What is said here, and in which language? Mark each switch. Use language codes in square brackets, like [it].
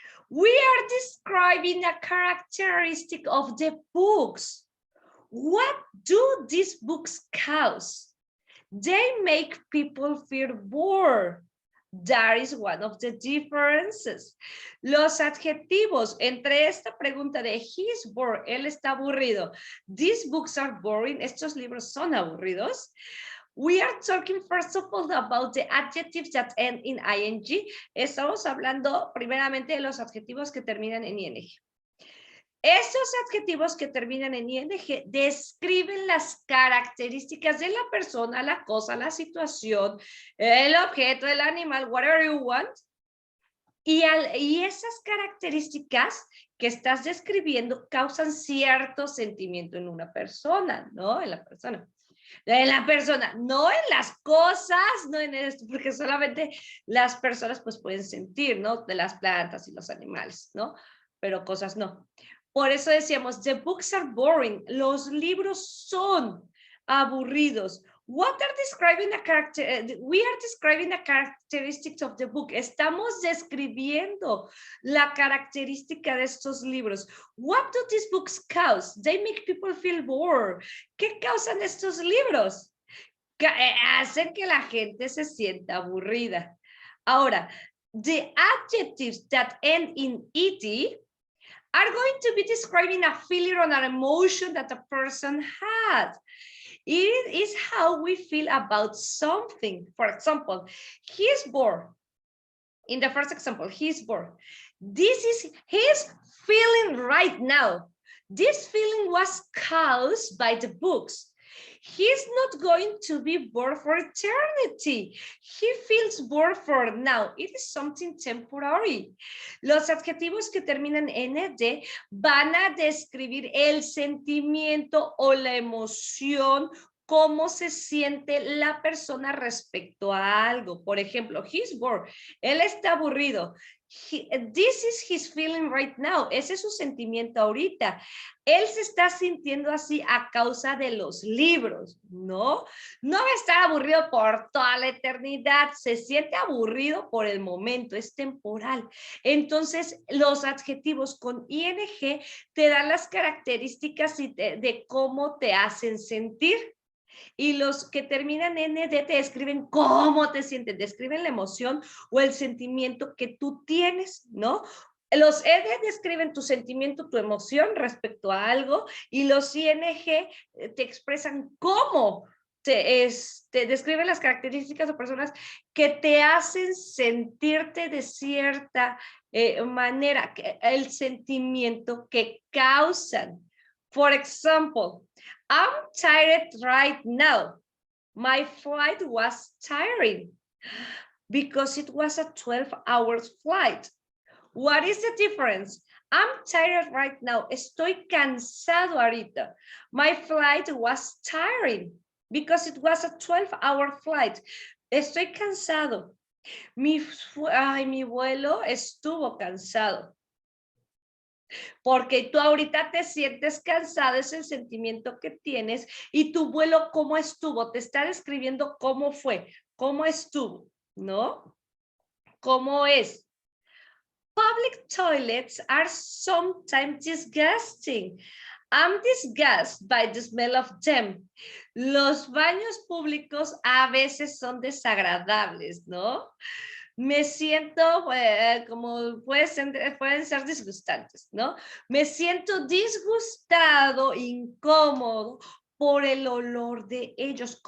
[en] We are describing a characteristic of the books. What do these books cause? They make people feel bored. That is one of the differences. [es] Los adjetivos entre esta pregunta de [en] he's bored, [es] él está aburrido, [en] these books are boring, [es] estos libros son aburridos. [en] We are talking first of all about the adjectives that end in ing. [es] Estamos hablando primeramente de los adjetivos que terminan en ing. Estos adjetivos que terminan en ing describen las características de la persona, la cosa, la situación, el objeto, el animal, [en] whatever you want. [es] Y esas características que estás describiendo causan cierto sentimiento en una persona, ¿no? En la persona, no en las cosas, no en esto, porque solamente las personas pues pueden sentir, ¿no? De las plantas y los animales, ¿no? Pero cosas no. Por eso decíamos, [en] the books are boring. [es] Los libros son aburridos. [en] What are describing a character? We are describing the characteristics of the book. [es] Estamos describiendo la característica de estos libros. [en] What do these books cause? They make people feel bored. [es] ¿Qué causan estos libros? Hacen que la gente se sienta aburrida. [en] Ahora, the adjectives that end in ed are going to be describing a feeling or an emotion that a person had. It is how we feel about something. For example, he's bored. In the first example, he's bored. This is his feeling right now. This feeling was caused by the books. He's not going to be bored for eternity. He feels bored for now. It is something temporary. [es] Los adjetivos que terminan en ed van a describir el sentimiento o la emoción, cómo se siente la persona respecto a algo. Por ejemplo, [en] he's bored. [es] Él está aburrido. [en] This is his feeling right now. [es] Ese es su sentimiento ahorita. Él se está sintiendo así a causa de los libros, ¿no? No va a estar aburrido por toda la eternidad. Se siente aburrido por el momento, es temporal. Entonces, los adjetivos con ing te dan las características de cómo te hacen sentir. Y los que terminan en ed te describen cómo te sientes, describen la emoción o el sentimiento que tú tienes, ¿no? Los ED describen tu sentimiento, tu emoción respecto a algo, y los ING te expresan cómo te describen las características o personas que te hacen sentirte de cierta manera, el sentimiento que causan. [en] For example, I'm tired right now. My flight was tiring because it was a 12-hour flight. What is the difference? I'm tired right now. [es] Estoy cansado ahorita. [en] My flight was tiring because it was a 12-hour flight. [es] Estoy cansado. Mi vuelo estuvo cansado. Porque tú ahorita te sientes cansado, es el sentimiento que tienes, y tu vuelo, ¿cómo estuvo? Te está describiendo cómo fue, cómo estuvo, ¿no? ¿Cómo es? [en] Public toilets are sometimes disgusting. I'm disgusted by the smell of them. [es] Los baños públicos a veces son desagradables, ¿no? Me siento, como pueden ser disgustantes, ¿no? Me siento disgustado, incómodo por el olor de ellos.